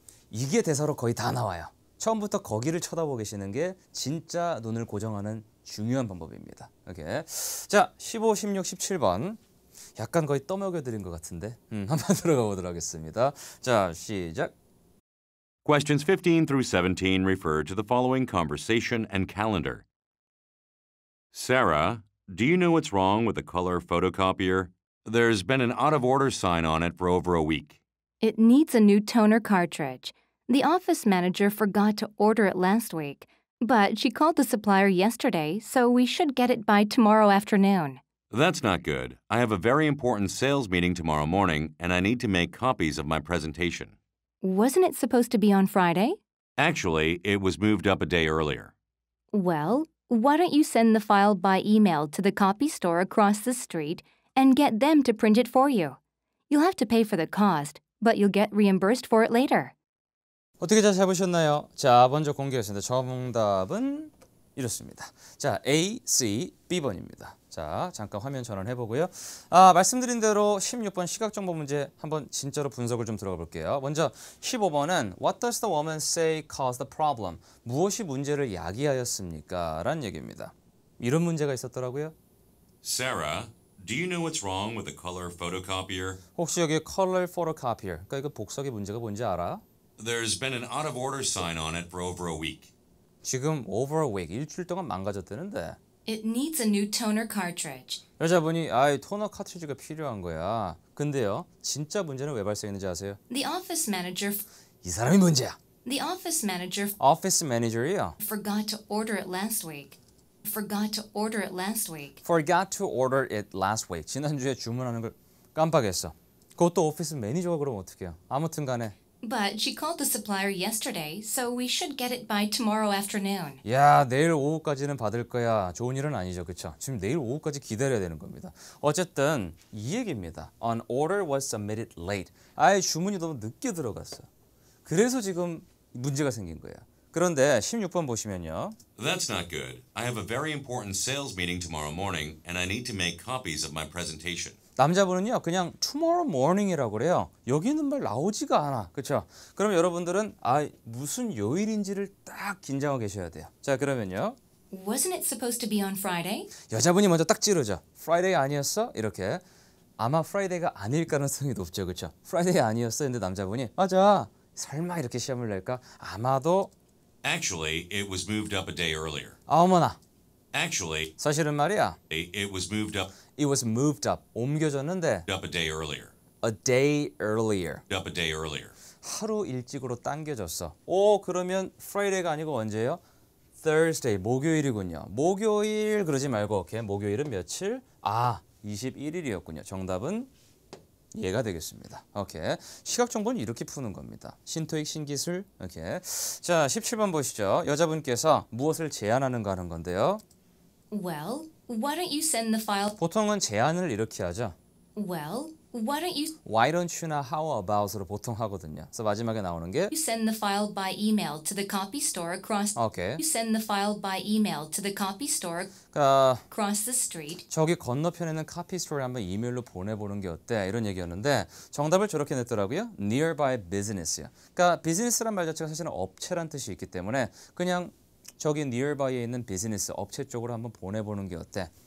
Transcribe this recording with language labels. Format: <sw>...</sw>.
<ko>이게 대사로 거의 다 나와요. 처음부터 거기를 쳐다보고 계시는 게 진짜 눈을 고정하는 중요한 방법입니다. 오케이. 자, 15, 16, 17번. 약간 거의 떠먹여드린 것 같은데 한번 들어가 보도록 하겠습니다. 자, 시작.</ko> <en>Questions 15 through 17 refer to the following conversation and calendar. Sarah, do you know what's wrong with the color photocopier? There's been an out-of-order sign on it for over a week. It needs a new toner cartridge. The office manager forgot to order it last week, but she called the supplier yesterday, so we should get it by tomorrow afternoon. That's not good. I have a very important sales meeting tomorrow morning, and I need to make copies of my presentation. Wasn't it supposed to be on Friday? Actually, it was moved up a day earlier. Well, why don't you send the file by email to the copy store across the street and get them to print it for you? You'll have to pay for the cost, but you'll get reimbursed for it later.</en> <ko>어떻게 잘 잡으셨나요? 자, 먼저 공개했습니다. 정답은 이렇습니다. 자, A, C, B번입니다. 자, 잠깐 화면 전환해보고요. 말씀드린 대로 16번 시각정보 문제 한번 진짜로 분석을 좀 들어가 볼게요. 먼저 15번은</ko> <en>What does the woman say caused the problem?</en> <ko>무엇이 문제를 야기하였습니까? 라는 얘기입니다. 이런 문제가 있었더라고요.</ko> <en>Sarah, do you know what's wrong with the color photocopier?</en> <ko>혹시 여기</ko> <en>color photocopier,</en> <ko>그러니까 이거 복사기 문제가 뭔지 알아?</ko> <en>There's been an out-of-order sign on it for over a week.</en> <ko>지금</ko> <en>over a week,</en> <ko>일주일 동안 망가졌다는데</ko> <en>It needs a new toner cartridge.</en> <ko>여자분이 토너 카트리지가 필요한 거야. 근데요, 진짜 문제는 왜 발생했는지 아세요?</ko> <en>The office manager</en> <ko>이 사람이 문제야.</ko> <en>office manager</en> <ko>오피스 매니저이요.</ko> <en>forgot to order it last week. Forgot to order it last week. Forgot to order it last week.</en> <ko>지난주에 주문하는 걸 깜빡했어. 그것도 오피스 매니저가 그러면 어떡해요? 아무튼 간에</ko> <en>But she called the supplier yesterday, so we should get it by tomorrow afternoon.</en> <ko>야, 내일 오후까지는 받을 거야. 좋은 일은 아니죠. 그렇죠? 지금 내일 오후까지 기다려야 되는 겁니다. 어쨌든 이 얘기입니다.</ko> <en>An order was submitted late.</en> <ko>아예 주문이 너무 늦게 들어갔어. 그래서 지금 문제가 생긴 거예요. 그런데 16번 보시면요.</ko> <en>That's not good. I have a very important sales meeting tomorrow morning, and I need to make copies of my presentation.</en> <ko>남자분은요 그냥</ko> <en>tomorrow morning</en> <ko>이라고 그래요. 여기 있는 말 나오지가 않아. 그렇죠? 그럼 여러분들은 무슨 요일인지를 딱 긴장하고 계셔야 돼요. 자, 그러면요.</ko> <en>Wasn't it supposed to be on Friday?</en> <ko>여자분이 먼저 딱 찌르죠. Friday 아니었어? 이렇게. 아마 Friday가 아닐 가능성이 높죠. 그렇죠? Friday 아니었어. 근데 남자분이 맞아. 설마 이렇게 시험을 낼까? 아마도</ko> <en>Actually, it was moved up a day earlier.</en> <ko>어머나.</ko> <en>Actually,</en> <ko>사실은 말이야.</ko> <en>it was moved up It was moved up.</en> <ko>옮겨졌는데</ko> <en>a day earlier. a day earlier. Up a day earlier.</en> <ko>하루 일찍으로 당겨졌어. 오, 그러면 Friday가 아니고 언제예요? Thursday, 목요일이군요. 목요일 그러지 말고 오케이. 목요일은 며칠? 21일이었군요. 정답은 얘가 되겠습니다. 오케이. 시각 정보는 이렇게 푸는 겁니다. 신토익 신기술. 오케이. 자, 17번 보시죠. 여자분께서 무엇을 제안하는가 하는 건데요.</ko> <en>Well, why don't you send the file?</en> <ko>보통은 제안을 이렇게 하죠.</ko> <en>Well, why don't you Why don't you나 how about으로</en> <ko>보통 하거든요. 그래서 마지막에 나오는 게</ko> <en>send the file by email to the copy store across</en> <ko>오케이.</ko> <en>You send the file by email to the copy store</en> <ko>그러니까</ko> <en>across the street.</en> <ko>저기 건너편에는 카피 스토어를 한번 이메일로 보내보는 게 어때? 이런 얘기였는데 정답을 저렇게 냈더라고요.</ko> <en>Nearby business요.</en> <ko>그러니까 비즈니스란 말 자체가 사실은 업체란 뜻이 있기 때문에 그냥 저기 nearby에 있는 비즈니스 업체 쪽으로 한번 보내보는 게 어때?</ko>